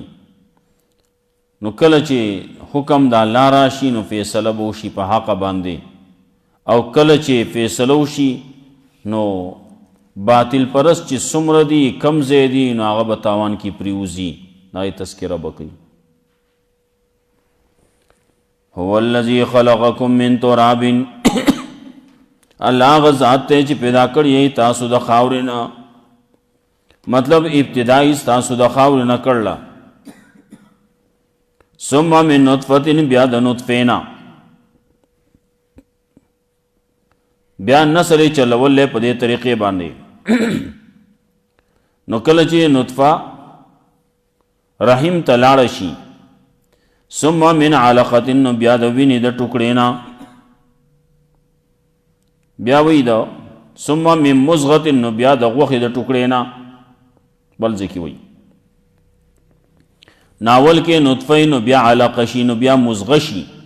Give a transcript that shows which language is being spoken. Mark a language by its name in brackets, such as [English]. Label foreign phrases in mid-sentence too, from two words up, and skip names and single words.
[Pashto] نو کله چې حکم د الله راشي نو فیصله به وشي په حق باندې، او کله چې فیصله وشي نو باطل پرست چې څومره دي کم ځای دي نو هغه به تاوان کې پریوزي. هغې تذکره به کوي. [Arabic] هو الذي خلقكم من تراب، [Pashto] الله هغه ذات دی چې پیدا کړی یې تاسو د خاورې نه، مطلب ابتدایي تاسو د خاورې نه کړله. [Arabic] ثم من نطفة، [Pashto] بیا د نطفې نه، بیا نسل یې چلولی په دې طریقې باندې. نو کله چې نطفه رحم ته لاړه شي، [Arabic] ثم من علقة، [Pashto] نو بیا د وینې د ټوکړې نه، بیا وی دا [Arabic] ثم من مزغة، [Pashto] نو بیا د غوښې د ټوکړې نه، بل ځای کې وی ناول کې نطفه، نو بیا علقه شي، نو بیا مزغه شي.